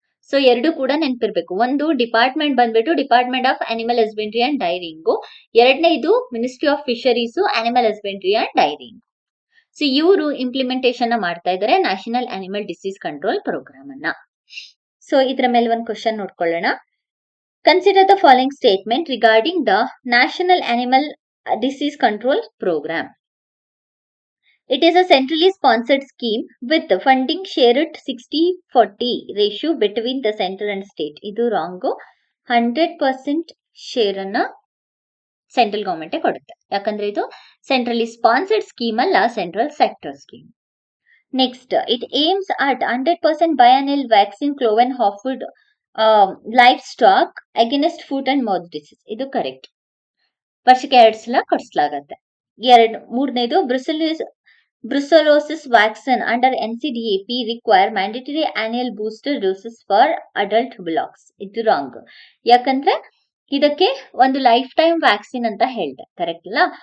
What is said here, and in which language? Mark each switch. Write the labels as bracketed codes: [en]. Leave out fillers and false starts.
[kn] So ಎರಡು ಕೂಡ ನೆನಪಿರ್ಬೇಕು. ಒಂದು ಡಿಪಾರ್ಟ್ಮೆಂಟ್ ಬಂದ್ಬಿಟ್ಟು department of animal husbandry and dairying, ಎರಡನೇದು ministry of fisheries animal husbandry and dairying. So ಇವರು ಇಂಪ್ಲಿಮೆಂಟೇಷನ್ ಮಾಡ್ತಾ ಇದ್ದಾರೆ national animal disease control programme ಅನ್ನ. ಸೊ ಇದ್ರ ಮೇಲೆ ಒಂದು ಕ್ವಶನ್ ನೋಡ್ಕೊಳ್ಳೋಣ. [en] Consider the following statement regarding the national animal disease control program. It is a centrally sponsored scheme with funding shared 60-40 ratio between the center and state. [kn] ಇದು wrong. 100% share ಅನ್ನ central government ಕೊಡುತ್ತೆ, ಯಾಕಂದ್ರೆ ಇದು centrally sponsored scheme ಅಲ್ಲ, central sector scheme. [en] Next, it aims at 100% biennial vaccine cloven hawkwood livestock against foot and mouth disease. [kn] ಇದು correct. ವರ್ಷಕ್ಕೆ 2 ಸಲ ಕೊಡಿಸಲಾಗತ್ತೆ. [en] ಮೂರನೇದು, brucellosis vaccine under NCDAP require mandatory annual booster doses for adult bullocks. [kn] ಇದು wrong, ಯಾಕಂದ್ರೆ ಇದಕ್ಕೆ ಒಂದು life time vaccine ಅಂತ ಹೇಳ್ದೆ, ಕರೆಕ್ಟ್ ಅಲ್ಲ?